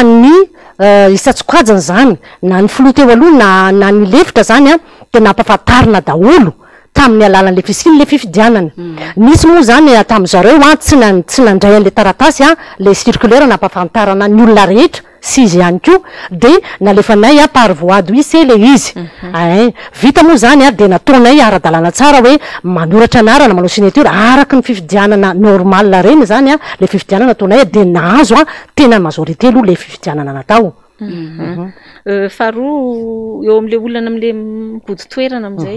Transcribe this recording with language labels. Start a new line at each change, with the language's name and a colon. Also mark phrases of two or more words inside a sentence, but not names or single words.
Malagasy: ny isatsokajany zany na ny filoha teo aloha na ny lefitra zany a de nampafantarina daholo tamin'ny alalan'le fisiny le fifidianana nisy moa zany tam'zareo a tsy nandray an'le taratasy a le circulaire nampafantarana ny olona rehetra sy izy ihany ko de nalefanay a
French: par voie d'huissier
Malagasy: le izy vita moa zany a de nataonay ara-dalàna tsara hoe manoratra anarana manao signature araky ny fifidianana normal reny zany a le fifidianana nataonay de nahazo a tena majorité aloha le fifidianana natao faharoa eo am'le olana am'le mibody toerana am'izay